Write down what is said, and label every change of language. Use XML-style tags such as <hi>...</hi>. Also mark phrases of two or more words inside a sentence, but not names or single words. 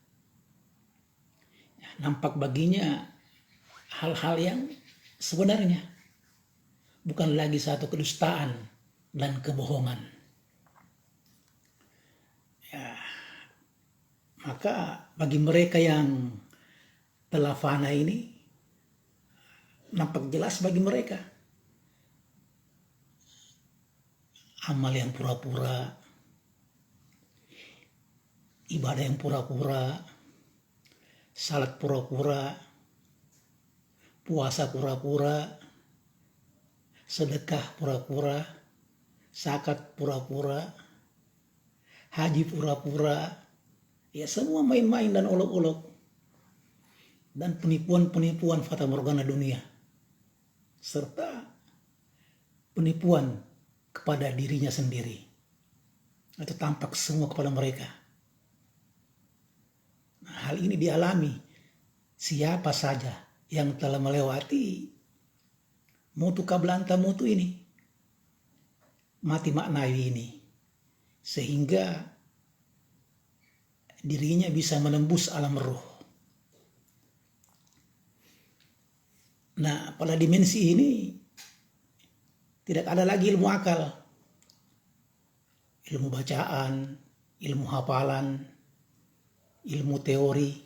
<id>Nampak baginya hal-hal yang sebenarnya bukan lagi satu kedustaan dan kebohongan. Ya, maka bagi mereka yang telah fana ini, nampak jelas bagi mereka amal yang pura-pura, ibadah yang pura-pura, salat pura-pura, puasa pura-pura, sedekah pura-pura, zakat pura-pura, haji pura-pura, ya semua main-main dan olok-olok dan penipuan-penipuan fata morgana dunia, serta penipuan kepada dirinya sendiri. Itu tampak semua kepada mereka. Nah, hal ini dialami siapa saja yang telah melewati</id> <ar>موتوا قبل أن تموتوا</ar> <id>ini, mati maknawi ini, sehingga dirinya bisa menembus alam ruh. Nah, pada dimensi ini tidak ada lagi ilmu akal, ilmu bacaan, ilmu hafalan, ilmu teori.</id>